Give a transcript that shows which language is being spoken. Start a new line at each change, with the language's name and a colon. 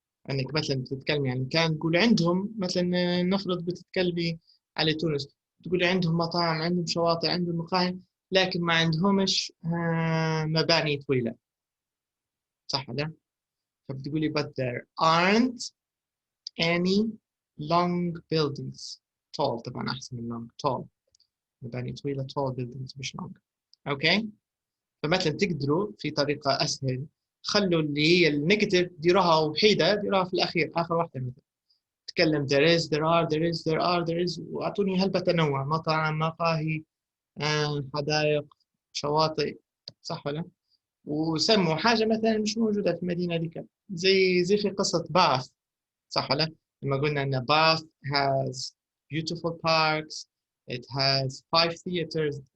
Arabic: انك مثلا بتتكلمي يعني كان تقول عندهم مثلا، نفرض بتتكلمي على تونس، تقولي عندهم مطاعم، عندهم شواطئ، عندهم مقاهي، لكن ما عندهمش مباني طويلة، صح ولا؟ فبتقولي
English: but there aren't any long buildings.
Arabic: tall طبعا أحسن من long. tall مباني طويلة، tall buildings مش long. أوكي. فمثلا تقدروا في طريقة أسهل، خلوا اللي هي النيجاتيف ديروها وحيدة، ديروها في الأخير، آخر واحدة مثلا. تكلم there is there are there is there are there is، واعطوني هلبة تنوع، مطاعم، مقاهي، حدائق، شواطئ، صح ولا؟ وسموا حاجة مثلا مش موجودة في المدينة ذيك، زي في قصة باث، صح ولا؟ لما قلنا ان باث
English: has beautiful parks, it has 5 theaters.